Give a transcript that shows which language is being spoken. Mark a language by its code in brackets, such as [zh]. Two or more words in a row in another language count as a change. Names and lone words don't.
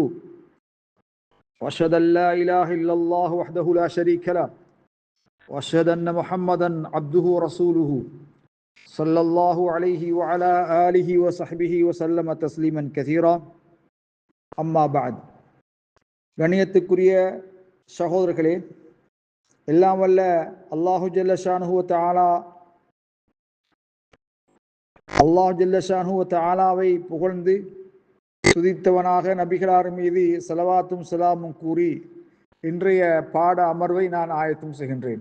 [ar] وأشهد أن لا إله إلا الله وحده لا شريك له وأشهد أن محمدا عبده ورسوله صلى الله عليه وعلى آله وصحبه وسلم تسليما كثيرا أما بعد [ta] கண்ணியத்துக்குரிய சகோதரர்களே, எல்லாம் வல்ல [ar] الله جل شأنه [ta] வ தஆலாவை புகழ்ந்து துதித்தவனாக நபிகளார் மீது ஸலவாத்தும் ஸலாமும் கூறி இன்றைய பாட அமர்வை நான் ஆயத்தம் செய்கின்றேன்.